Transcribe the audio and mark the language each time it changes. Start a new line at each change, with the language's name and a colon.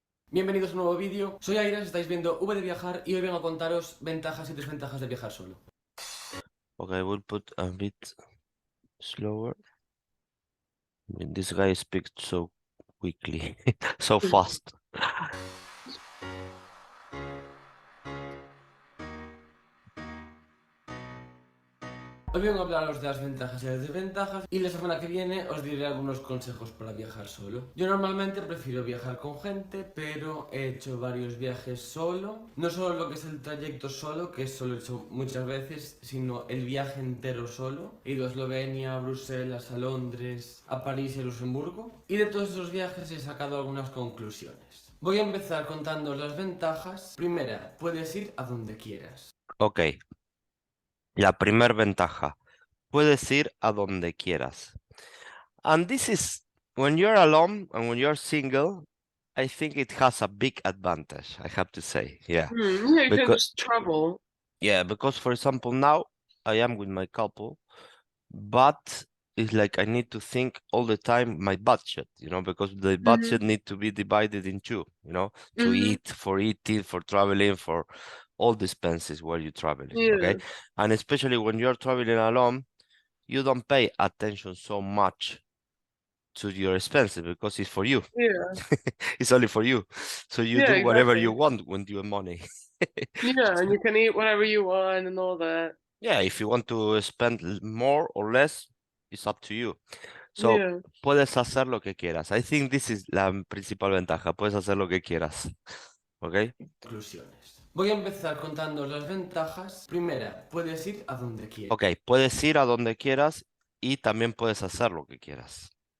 Spanish: Bienvenidos a un nuevo vídeo, soy Airas, estáis viendo V de Viajar y hoy vengo a contaros ventajas y desventajas de viajar solo.
English: Okay, we'll put a bit slower. I mean, this guy speaks so quickly, so fast.
Spanish: Hoy vengo a hablaros de las ventajas y las desventajas y la semana que viene os diré algunos consejos para viajar solo. Yo normalmente prefiero viajar con gente, pero he hecho varios viajes solo. No solo lo que es el trayecto solo, que eso lo he hecho muchas veces, sino el viaje entero solo. He ido a Eslovenia, a Bruselas, a Londres, a París y a Luxemburgo. Y de todos esos viajes he sacado algunas conclusiones. Voy a empezar contando las ventajas. Primera, puedes ir a donde quieras. Ok, la primer ventaja. Puedes ir a donde quieras.
English: And this is when you're alone and when you're single, I think it has a big advantage, I have to say. Yeah. Yeah, you can Because just travel. because for example now I am with my couple, but it's like I need to think all the time my budget, because the budget need to be divided in two, to eat, for eating, for traveling, for all the expenses while you're traveling. Okay. Yeah, And especially when you're traveling alone, you don't pay attention so much to your expenses because it's for you. yeah, It's only for you. So you yeah, do whatever you exactly. want with your money. Yeah, and you can eat whatever you want and all that. Yeah, if you want to spend more or less, it's up to you. So, Yeah.
Spanish: puedes hacer lo que quieras.
English: I think this is
Spanish: la principal ventaja. Puedes hacer lo que quieras. ¿Ok? Conclusiones. Voy a empezar contando las ventajas. Primera, puedes ir a donde quieras. Ok, puedes ir a donde quieras y también puedes hacer lo que quieras.